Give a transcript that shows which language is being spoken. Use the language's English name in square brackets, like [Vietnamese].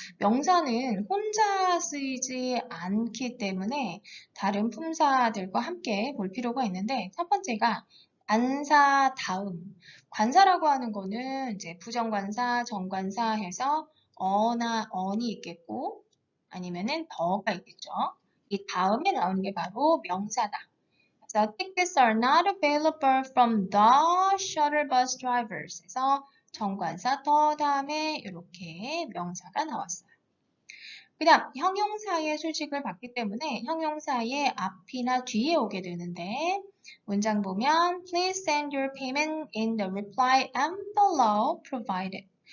[Korean] 명사는 혼자 쓰이지 않기 때문에 다른 품사들과 함께 볼 필요가 있는데, 첫 번째가 관사 다음. 관사라고 하는 거는 이제 부정관사, 정관사 해서 어나 언이 있겠고 아니면은 더가 있겠죠. 이 다음에 나오는 게 바로 명사다. [English] So tickets are not available from the shuttle bus drivers. [Korean] 그래서 정관사 더 다음에 이렇게 명사가 나왔어요. 그 다음 형용사의 수식을 받기 때문에 형용사의 앞이나 뒤에 오게 되는데, 문장 보면 [English] Please send your payment in the reply envelope provided.